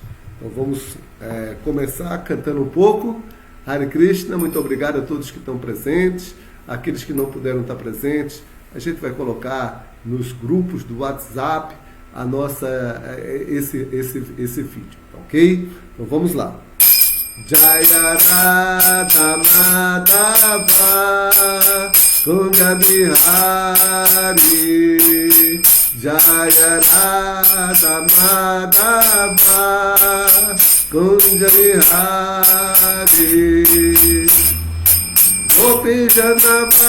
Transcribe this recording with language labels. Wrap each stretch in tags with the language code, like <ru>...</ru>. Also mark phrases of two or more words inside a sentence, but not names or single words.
<pt>Então vamos começar cantando um pouco. Hare Krishna, muito obrigado a todos que estão presentes, aqueles que não puderam estar presentes. A gente vai colocar nos grupos do WhatsApp esse vídeo, ok? Então vamos lá.</pt> <sa>Jaya Radha Madhava Kunja Bihari, Jaya Radha Madhava Kunja Bihari, Gopi Jana</sa>